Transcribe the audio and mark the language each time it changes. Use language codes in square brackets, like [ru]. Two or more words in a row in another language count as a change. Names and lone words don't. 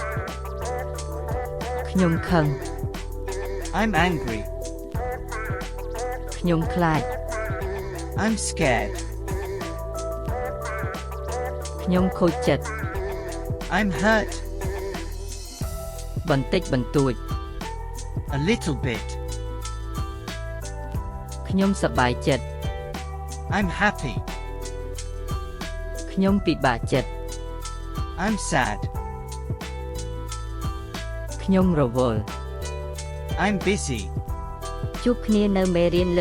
[km] ខ្ញុំខឹង [en] I'm angry. [km] ខ្ញុំខ្លាច [en] I'm scared. [km] ខ្ញុំខូចចិត្ត [en] I'm hurt. [km] បន្តិចបន្តួច [en] A little bit. [km] ខ្ញុំសប្បាយចិត្ត [en] I'm happy. [km] ខ្ញុំពិបាកចិត្ត [en] I'm sad. [km] ខ្ញុំរវល់ [en] I'm busy.